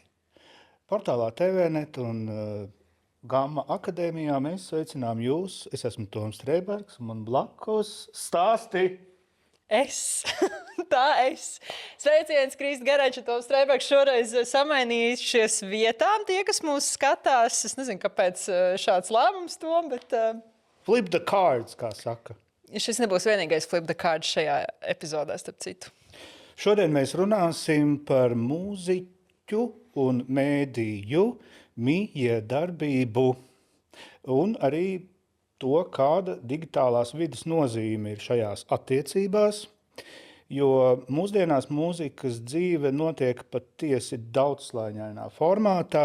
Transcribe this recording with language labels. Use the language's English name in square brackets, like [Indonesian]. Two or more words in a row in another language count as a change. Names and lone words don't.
[Latvian] Portālā TVNet un Gamma akadēmijā mēs sveicinām jūs. Es esmu Toms Strēbergs un man blakus stāsti. Tā es. Sveiciens, Krista Gerača, Toms Strēbergs šoreiz samainījušies vietām. Tie, kas mūs skatās, es nezinu, kāpēc šāds lēmums, Tom, bet... [English] Flip the cards, [Latvian] kā saka. Šis nebūs vienīgais [English] flip the cards [Latvian] šajā epizodē, starp citu. Šodien mēs runāsim par mūziķu un mēdīju mijiedarbību un arī to, kāda digitālās vides nozīme ir šajās attiecībās, jo mūsdienās mūzikas dzīve notiek patiesi daudzslāņainā formātā.